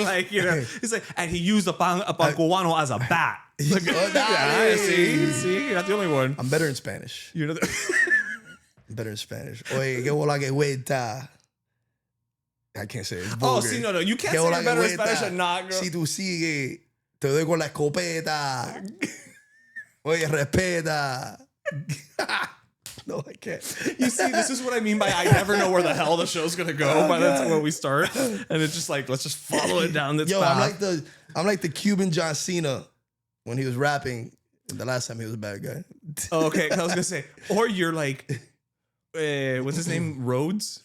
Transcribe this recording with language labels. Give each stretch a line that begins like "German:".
English: Like, it's like, and he used a pan cubano as a bat. Like, see, you're not the only one. I'm better in Spanish. I'm better in Spanish.
Spanish: Oye, que bola que vuelta.
English: I can't say it. It's vulgar. No, you can't say you're better in Spanish than not, girl.
Spanish: Si tú sigue, te doy con la escopeta. Oye, respeta.
English: No, I can't. You see, this is what I mean by I never know where the hell the show's gonna go by the time when we start, and it's just like let's just follow it down this path. I'm like the Cuban John Cena when he was rapping. The last time he was a bad guy. Oh, okay, I was gonna say, or you're like, what's his name, Rhodes?